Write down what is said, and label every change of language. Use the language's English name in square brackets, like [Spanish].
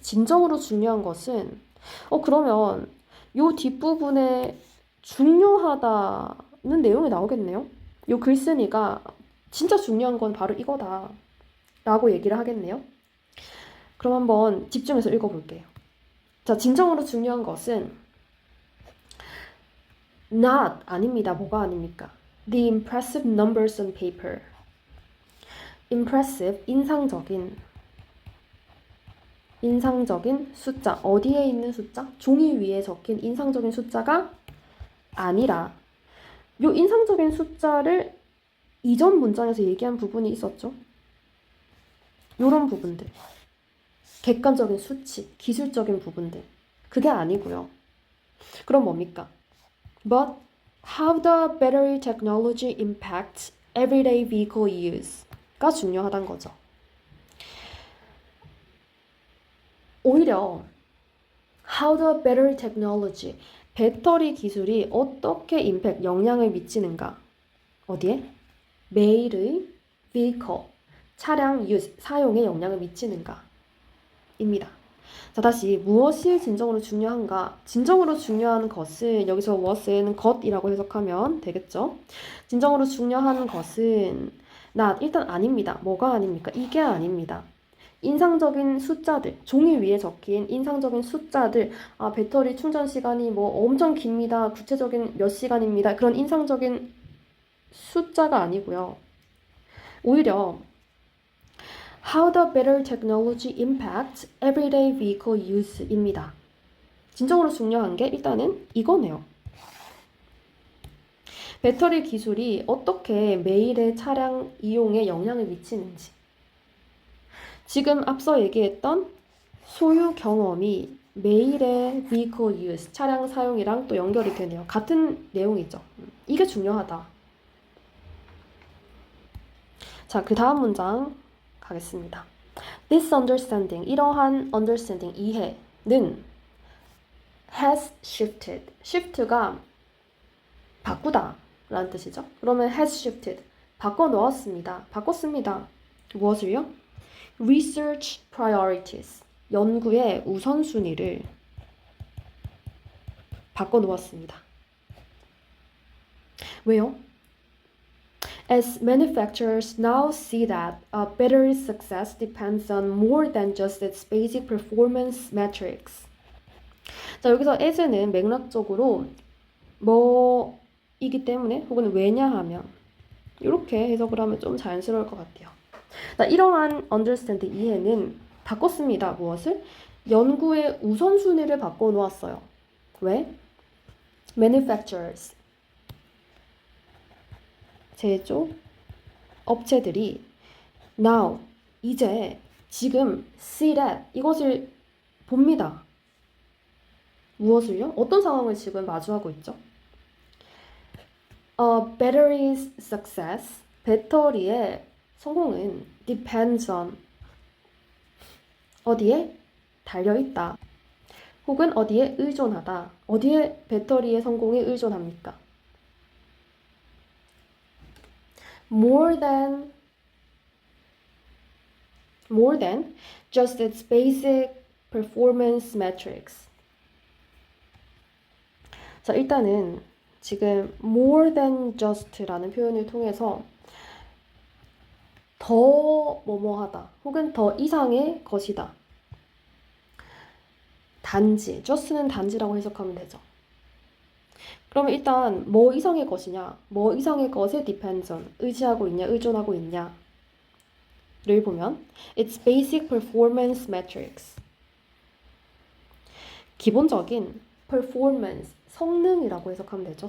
[Korean] 진정으로 중요한 것은 그러면 요 뒷부분에 중요하다는 내용이 나오겠네요. 요 글쓴이가 진짜 중요한 건 바로 이거다 라고 얘기를 하겠네요. 그럼 한번 집중해서 읽어볼게요. 자, 진정으로 중요한 것은 [English] not, [Korean] 아닙니다. 뭐가 아닙니까? [English] the impressive numbers on paper. impressive, [Korean] 인상적인 숫자. 어디에 있는 숫자? 종이 위에 적힌 인상적인 숫자가 아니라 요 인상적인 숫자를 이전 문장에서 얘기한 부분이 있었죠. 요런 부분들. 객관적인 수치, 기술적인 부분들. 그게 아니고요. 그럼 뭡니까? [English] But how the battery technology impacts everyday vehicle use [Korean] 가 중요하단 거죠. 오히려 [English] how the battery technology, [Korean] 배터리 기술이 어떻게 임팩트, 영향을 미치는가? 어디에? 매일의 [English] vehicle, [Korean] 차량 [English] use, [Korean] 사용에 영향을 미치는가? 입니다. 자, 다시 무엇이 진정으로 중요한가? 진정으로 중요한 것은 여기서 what은 것이라고 해석하면 되겠죠? 진정으로 중요한 것은 일단 아닙니다. 뭐가 아닙니까? 이게 아닙니다. 인상적인 숫자들, 종이 위에 적힌 인상적인 숫자들, 배터리 충전 시간이 뭐 엄청 깁니다. 구체적인 몇 시간입니다. 그런 인상적인 숫자가 아니고요. [English] 오히려 How the battery technology impacts everyday vehicle use [Korean] 입니다. 진정으로 중요한 게 일단은 이거네요. 배터리 기술이 어떻게 매일의 차량 이용에 영향을 미치는지. 지금 앞서 얘기했던 소유 경험이 매일의 [English] vehicle use, [Korean] 차량 사용이랑 또 연결이 되네요. 같은 내용이죠. 이게 중요하다. 자, 그 다음 문장 가겠습니다. [English] This understanding, [Korean] 이러한 [English] understanding, [Korean] 이해는 [English] has shifted. shift [Korean] 가 바꾸다 라는 뜻이죠. 그러면 [English] has shifted, [Korean] 바꿔놓았습니다. 바꿨습니다. 무엇을요? [English] Research priorities, [Korean] 연구의 우선순위를 바꿔놓았습니다. 왜요? [English] As manufacturers now see that a battery's success depends on more than just its basic performance metrics. [Korean] 자, 여기서 as는 맥락적으로 뭐이기 때문에 혹은 왜냐하면 이렇게 해석을 하면 좀 자연스러울 것 같아요. 자, 이러한 [English] understand, [Korean] 이해는 바꿨습니다. 무엇을? 연구의 우선순위를 바꿔놓았어요. 왜? [English] Manufacturers, [Korean] 제조 업체들이 [English] now, [Korean] 이제, 지금 [English] see that, [Korean] 이것을 봅니다. 무엇을요? 어떤 상황을 지금 마주하고 있죠? [English] A battery's success, [Korean] 배터리의 성공은 [English] depends on, [Korean] 어디에? 달려있다. 혹은 어디에 의존하다. 어디에 배터리의 성공에 의존합니까? [English] More than just its basic performance metrics. [Korean] 자, 일단은 지금 [English] more than just [Korean] 라는 표현을 통해서 더 뭐뭐하다 혹은 더 이상의 것이다. 단지, [English] just [Korean] 는 단지라고 해석하면 되죠. 그러면 일단 뭐 이상의 것이냐, 뭐 이상의 것에 [English] depends on, [Korean] 의지하고 있냐, 의존하고 있냐를 보면 [English] its basic performance metrics, [Korean] 기본적인 [English] performance, [Korean] 성능이라고 해석하면 되죠.